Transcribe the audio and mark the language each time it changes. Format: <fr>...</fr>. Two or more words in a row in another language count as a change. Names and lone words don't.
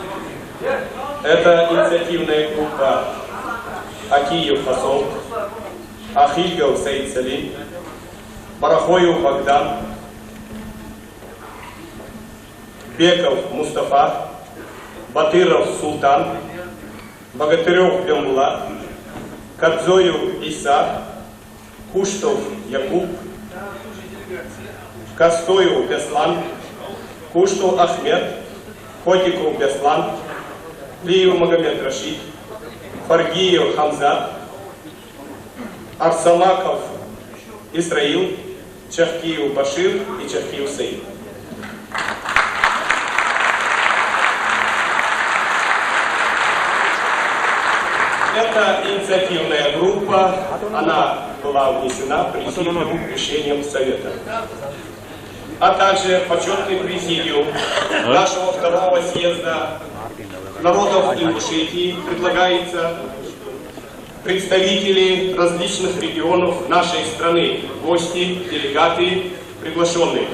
<ru>Это инициативная группа Акиев Фасол, Ахильгов Саид Салим, Барахоев Богдан, Беков Мустафа, Батыров Султан, Богатырев Бембулат, Кадзоев Иса, Куштов Якуб, Костоев Беслан, Куштов Ахмед, Хотиков Беслан, Лиев Магомед Рашид, Фаргиев Хамзат, Арсалаков Исраил, Чахкиев Башир и Чахкиев Саид. Это инициативная группа, она была внесена в президиум решением Совета. А также почетный президиум нашего второго съезда народов Ингушетии предлагается представители различных регионов нашей страны, гости, делегаты, приглашенные.</ru>